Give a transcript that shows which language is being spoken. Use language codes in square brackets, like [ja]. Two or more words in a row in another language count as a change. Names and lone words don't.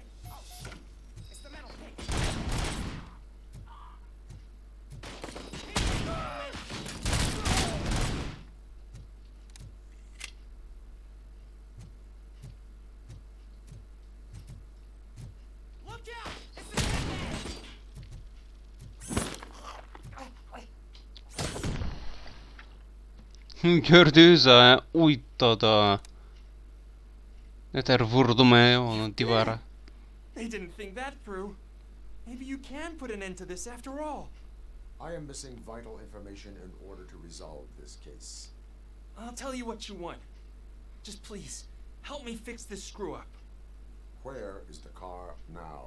[en] Oh, shit. It's the metal pig. Look out! It's the [az] Gördünüz ha, uy dada. Nətər vurdum onu divara. [en] They didn't think that through. Maybe you can put an end to this after all. I am missing vital information in order to resolve this case. I'll tell you what you want. Just please, help me fix this screw-up. Where is the car now?